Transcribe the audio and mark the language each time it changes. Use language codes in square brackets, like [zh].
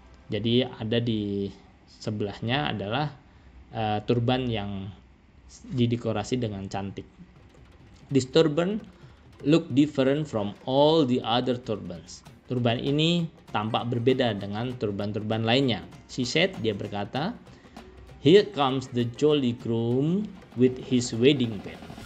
[id] Jadi ada di sebelahnya adalah turban yang didekorasi dengan cantik. [en] This turban look different from all the other turbans. [id] Turban ini tampak berbeda dengan turban-turban lainnya. [en] She said, [id] dia berkata, [en] here comes the jolly groom with his wedding band.